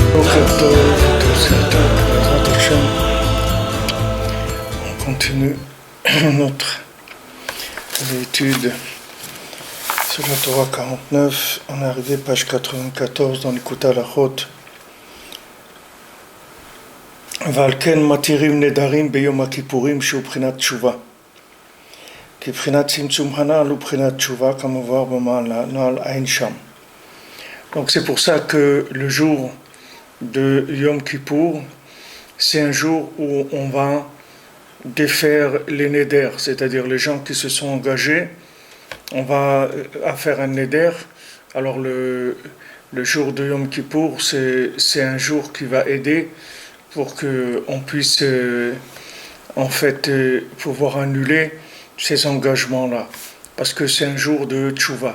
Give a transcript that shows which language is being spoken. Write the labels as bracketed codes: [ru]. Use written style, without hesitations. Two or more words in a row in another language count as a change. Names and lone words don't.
[fr] On continue notre étude sur la Torah 49. On est arrivé page 94 dans l'Ikut Halachot. [he] ועל כן מתירים נדרים ביום הכיפורים שהוא בחינת תשובה. כי בחינת צמצום הנ"ל הוא בחינת תשובה כמובן במעל עין שם. [fr] Donc c'est pour ça que le jour de Yom Kippour, c'est un jour où on va défaire les néders, c'est-à-dire les gens qui se sont engagés, on va faire un néder. Alors le jour de Yom Kippour, c'est un jour qui va aider pour qu'on puisse pouvoir annuler ces engagements-là, parce que c'est un jour de tchouva.